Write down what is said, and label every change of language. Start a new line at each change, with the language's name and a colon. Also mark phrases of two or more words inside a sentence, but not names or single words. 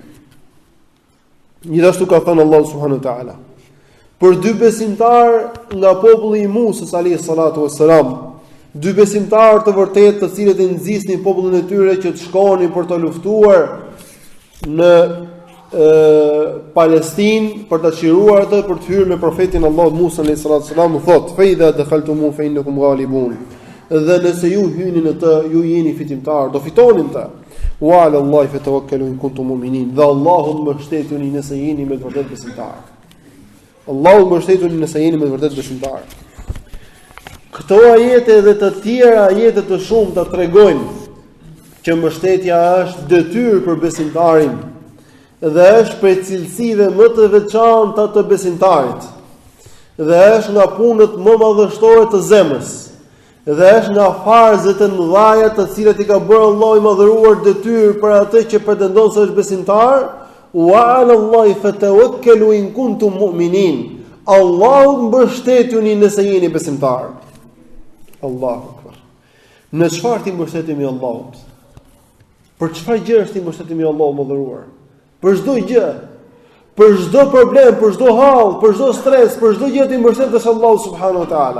Albanian: Gjithashtu ka thënë Allahu
Arabic: سبحانه وتعالى
Albanian: për dy besimtar nga populli i Musës
Arabic: عليه الصلاة والسلام,
Albanian: dy besimtar të vërtetë të cilët i nxisnin popullin e tyre që të shkonin për të luftuar në Palestinë për të çiruar atë për të hyrë me profetin Allahut Musa alayhi salatu wassalam, u thot
Arabic: فإذا دخلتم فإنكم غالبون.
Albanian: Dhe nëse ju hyni në të, ju jeni fitimtar, do fitonin të.
Arabic: وعلى الله فتوكلوا إن كنتم مؤمنين.
Albanian: Dhe Allahut mbështetuni nëse jeni me të vërtetë besimtar. Allahu mbështetuni nëse jeni me të vërtetë besimtar. Këto ajete dhe të tjera ajete të shumta tregojnë që mbështetja është detyrë për besimtarin dhe është prej cilësive më të veçanta të besimtarit dhe është nga punët më madhështore të zemrës dhe është nga farzet e mëdha të cilat i ka bërë Allahu i madhëruar detyrë për atë që pretendon se është besimtar.
Arabic: وعلى الله فتوكلوا إن كنتم مؤمنين.
Albanian: Allahu mbështetuni nëse jeni besimtar.
Arabic: الله أكبر.
Albanian: Në çfarë ti mbështetemi Allahut? Për çfarë gjë është ti mbështetemi Allahut mëdhëruar? Për çdo gjë, për çdo problem, për çdo hall, për çdo stres, për çdo gjë ti mbështetesh Allahu
Arabic: سبحانه وتعالى.